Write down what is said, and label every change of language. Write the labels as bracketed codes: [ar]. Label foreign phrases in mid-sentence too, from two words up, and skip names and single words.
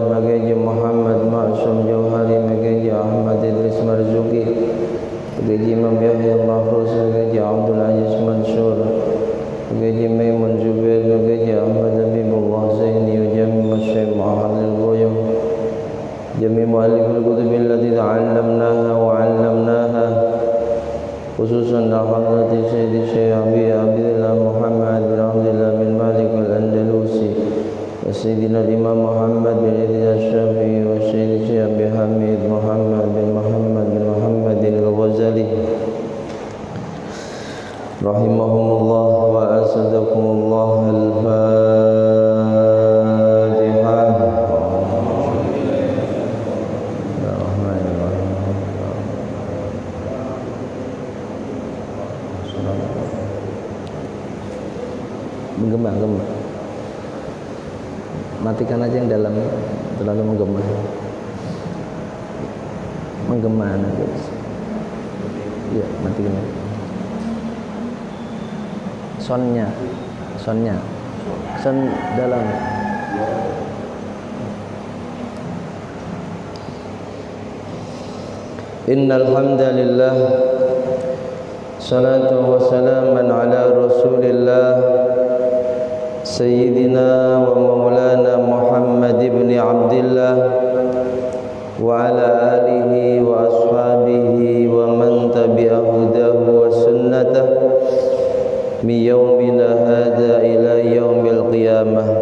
[id] bagi Muhammad Maksum Jauhari, bagi Ahmad Idris Marzuki, bagi Imam Yahya Mahfuz, bagi Abdul Aziz Mansur, bagi Maimun Zubair, bagi Ahmad Habibullah Zaini, [ar] جميع مشايخ محمد الغيوم، جميع مؤلفي الكتب التي تعلمناها وعلمناها، خصوصا حضرة سيدي شيخ أبي عبد الله محمد بن عبد الله بن مالك الأندلسي، سيدنا إمام محمد بن إدريس الشافعي، وسيدي شيخ أبي حامد محمد بن محمد الغزالي رحمهم الله وأسعدكم الله. Al-Fatihah. [id] Menggema, matikan aja yang dalam, terlalu menggema guys. Ya, matikan aja. Sonnya dalam. [ar] إن الحمد لله، الصلاة والسلام على رسول الله سيدنا ومولانا محمد بن عبد الله وعلى آله وأصحابه ومن تبع هداه وسنته من يومنا هذا إلى يوم القيامة.